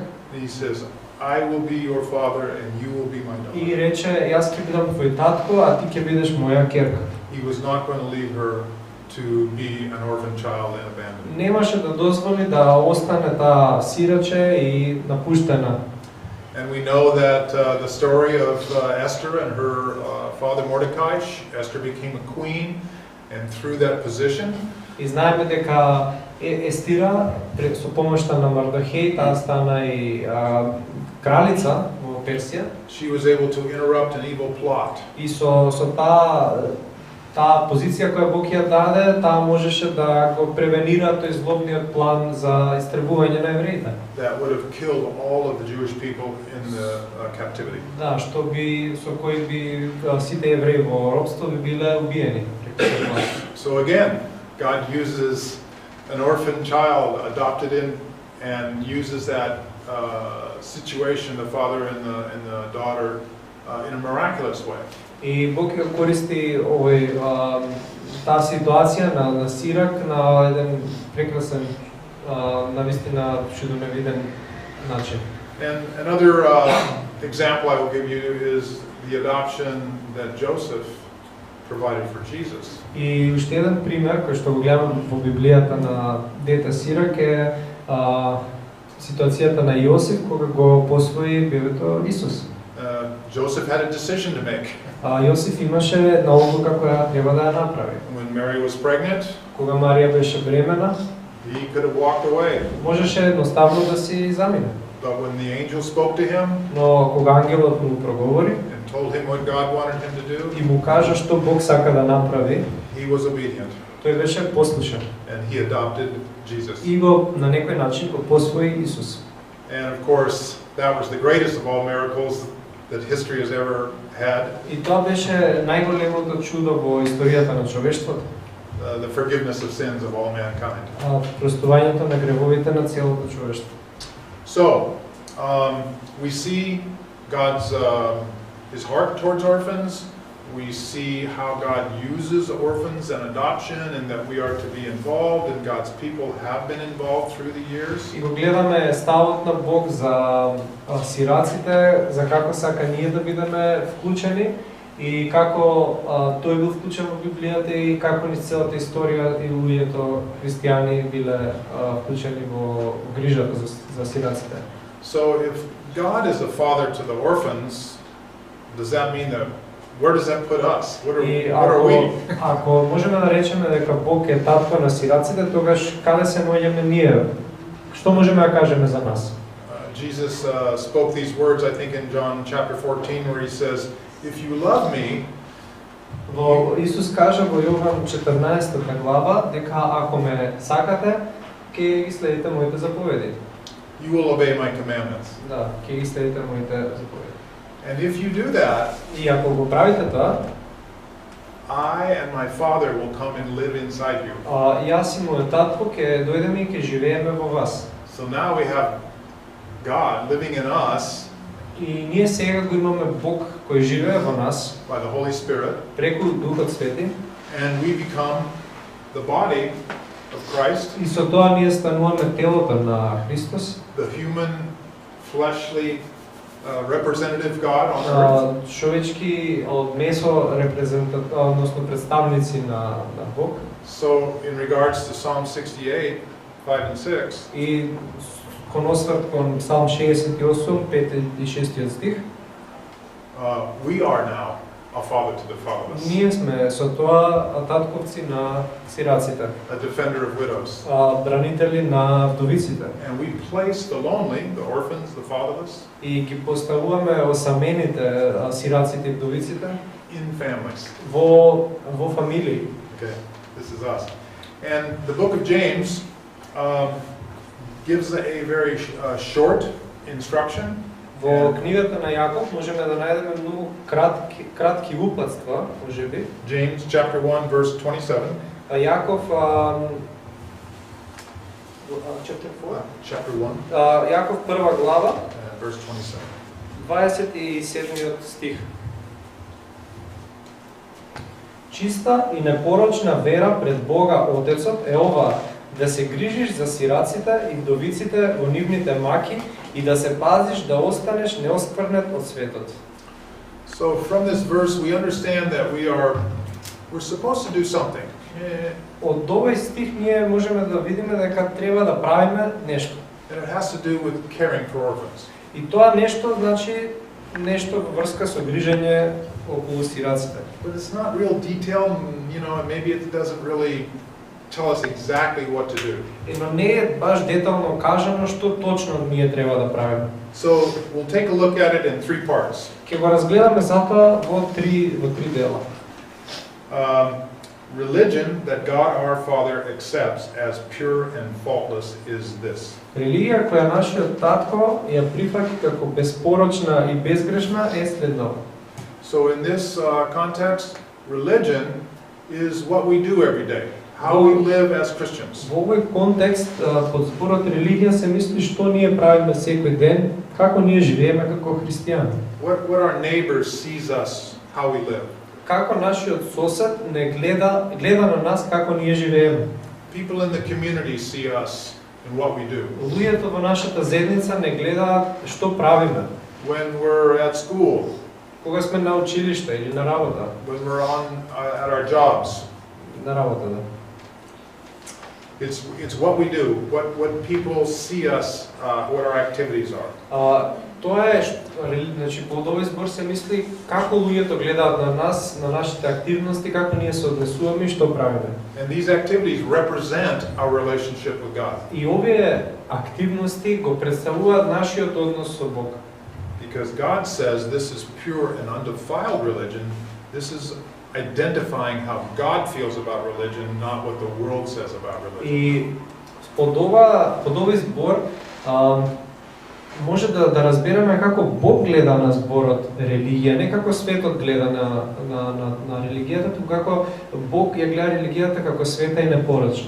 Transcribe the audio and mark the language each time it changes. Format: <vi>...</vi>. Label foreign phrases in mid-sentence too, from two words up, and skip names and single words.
<en>And he says, I will be your father and you will be my daughter.</en> <mk>И рече, јас ќе бидам твој татко, а ти ќе бидеш моја ќерка.</mk> <en>He was not going to leave her to be an orphan child and abandoned.</en> <mk>Немаше да дозволи да остане таа сираче и напуштена.</mk> <en>And we know that the story of Esther and her father Mordecai. Esther became a queen, and through that position,</en> <mk>И знаеме дека Естира со помошта на Мардохеј таа стана и кралица во Персија.</mk> <en>she was able to interrupt an evil plot.</en> <mk>И со таа позиција која Бог ја даде, таа можеше да го превенира тој злобниот план за истребување на евреите.</mk> <en>That would have killed all of the Jewish people in the captivity.</en> <mk>Да, што би со кој би сите евреи во робство би биле убиени.</mk> <en>So again, God uses an orphan child adopted in and uses that situation, the father and the daughter, in a miraculous way.</en> <mk>И Бог ја користи таа ситуација на сирак на еден прекрасен, навистина чудовневиден начин.</mk> <en>And another example I will give you is the adoption that Joseph provided for Jesus.</en> <mk>И уште еден пример кој што го гледам во Библијата на дете сирак е ситуацијата на Јосиф кога го посвои бебето Исус.</mk> <en>Joseph had a decision to make.</en> <mk>Јосиф имаше една одлука која треба да ја направи.</mk> <en>When Mary was pregnant,</en> <mk>Кога Марија беше бремена,</mk> <en>he could have walked away.</en> <mk>можеше едноставно да си замине.</mk> <en>But when the angel spoke to him</en> <mk>Но кога ангелот му проговори</mk> <en>and told him what God wanted him to do,</en> <mk>и му кажа што Бог сака да направи,</mk> <en>he was obedient.</en> <mk>Тој беше послушен</mk> <en>and he adopted Jesus.</en> <mk>и го на некој начин го посвои Исус.</mk> <en>And of course, that was the greatest of all miracles that history has ever had,</en> <mk>И тоа беше најголемото чудо во историјата на човештвото,</mk> <en>the forgiveness of sins of all mankind.</en> <mk>простувањето на гревовите на целото човештво.</mk> <en>So, we see God's his heart towards orphans. We see how God uses orphans and adoption, and that we are to be involved, and God's people have been involved through the years.</en> <mk>И го гледаме ставот на Бог за сираците, за како сака ние да бидеме вклучени и како тој бил вклучен во Библијата и како низ целата историја и луѓето христијани биле вклучени во грижата за сираците.</mk> <en>So, if God is a father to the orphans, does that mean that where does that put us? What</en> <mk>И</mk> <en>are we?</en> <mk>ако можеме да речеме дека Бог е татко на сираците, тогаш каде се наоѓаме ние? Што можеме да кажеме за нас?</mk> <en>Jesus spoke these words, I think, in John chapter 14, where he says, "If you love me,</en> <mk>Во Исус кажа во Јован 14 глава дека ако ме сакате, ќе ги следите моите заповеди.</mk> <en>you will obey my commandments."</en> <mk>Да, ќе ги следите моите заповеди.</mk> <en>And if you do that,</en> <mk>И ако го правите тоа,</mk> <en>I and my Father will come and live inside you.</en> <mk>Јас и мојот татко ќе дојдеме и ќе живееме во вас.</mk> <en>So now we have God living in us</en> <mk>И ние сега го имаме Бог кој живее во нас</mk> <en>by the Holy Spirit,</en> <mk>преку Духот Свети,</mk> <en>and we become the body of Christ,</en> <mk>и со тоа ние стануваме телото на Христос,</mk> <en>the human, fleshly representative God on earth.</en> <mk>човечки од месо односно представници на Бог.</mk> <en>So in regards to Psalm 68, 5 and 6,</en> <mk>И кон осврт кон Псалм 68, 5 и 6 стих,</mk> <en>we are now a father to the fatherless,</en> <mk>ние сме со тоа татковци на сираците,</mk> <en>a defender of widows.</en> <mk>бранители на вдовиците.</mk> <en>And we place the lonely, the orphans, the fatherless,</en> <mk>И ги поставуваме осамените сираците и вдовиците</mk> <en>in families.</en> <mk>во фамилии.</mk> <en>Okay, this is us. And the book of James gives a very short instruction.</en> <mk>Во книгата на Јаков можеме да најдеме многу кратки упатства, можеби.</mk> <en>James chapter 1 verse 27. Јаков Chapter 1</en> <mk>Јаков прва глава,</mk> <en>verse 27.</en> <mk>27 стих. Чиста и непорочна вера пред Бога Отецот е ова: да се грижиш за сираците и вдовиците во нивните маки и да се пазиш да останеш неоскврнет од светот.</mk> <en>So from this verse we understand that we're supposed to do something.</en> <mk>Од овој стих ние можеме да видиме дека треба да правиме нешто.</mk> <en>And it has to do with caring for orphans.</en> <mk>И тоа нешто значи нешто во врска со грижење околу сираците.</mk> <en>But it's not real detailed, and maybe it doesn't really tell us exactly what to do.</en> <mk>Но не е баш детално кажано што точно ние треба да правиме.</mk> <en>So we'll take a look at it in 3 parts.</en> <mk>Ќе го разгледаме затоа во три дела.</mk> <en>Religion that God our Father accepts as pure and faultless is this.</en> <mk>Религија која нашиот татко ја прифаќа како безпорочна и безгрешна е следнава.</mk> <en>So in this context, religion is what we do every day, how we live as Christians.</en> <mk>Во овој контекст, под зборот религија се мисли што ние правиме секој ден, како ние живееме како христијани.</mk> <en>What our neighbors sees us, how we live.</en> <mk>Како нашиот сосед не гледа на нас како ние живееме.</mk> <en>People in the community see us and what we do.</en> <mk>Луѓето во нашата заедница не гледаат што правиме.</mk> <en>When we're at school,</en> <mk>Кога сме на училиште или на работа.</mk> <en>when we're at our jobs,</en> <mk>На работа, да.</mk> <en>it's what we do, what people see us, what our activities are.</en> <mk>Тоа е, значи под овој збор се мисли како луѓето гледаат на нас, на нашите активности, како ние се однесуваме и што правиме.</mk> <en>And these activities represent our relationship with God.</en> <mk>И овие активности го представуваат нашиот однос со Бог.</mk> <en>Because God says this is pure and undefiled religion, this is identifying how God feels about religion, not what the world says about religion.</en> <mk>И под овој збор може да разбереме како Бог гледа на зборот религија, не како светот гледа на религијата, туку како Бог ја гледа религијата како света и непорочна.</mk>